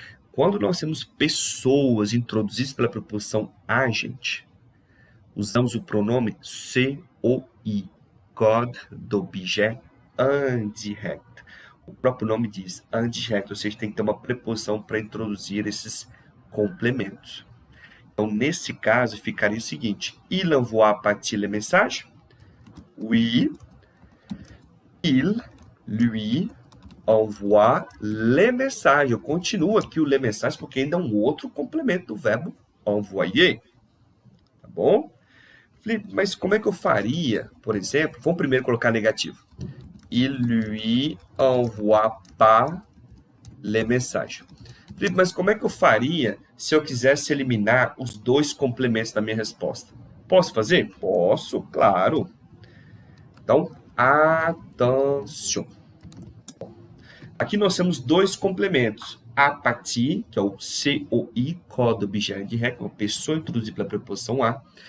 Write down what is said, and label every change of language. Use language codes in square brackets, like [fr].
[pt] Quando nós temos pessoas introduzidas pela preposição a, gente, usamos o pronome COI. [fr] Code d'objet indirect. [pt] O próprio nome diz indirect, ou seja, tem que ter uma preposição para introduzir esses complementos. Então, nesse caso, ficaria o seguinte. [fr] Il envoie à partir les messages? Oui. Il, lui, envoie les messages. [pt] Eu continuo aqui o les messages porque ainda é um outro complemento do verbo envoyer. Tá bom? Mas como é que eu faria, por exemplo? Vamos primeiro colocar negativo. [fr] Il lui envoie pas les messages. [pt] Mas como é que eu faria se eu quisesse eliminar os dois complementos da minha resposta? Posso fazer? Posso, claro. Então, attention. Aqui nós temos dois complementos. A partir, que é o COI, [fr] code d'objet indirect, [pt] uma pessoa introduzida pela preposição a.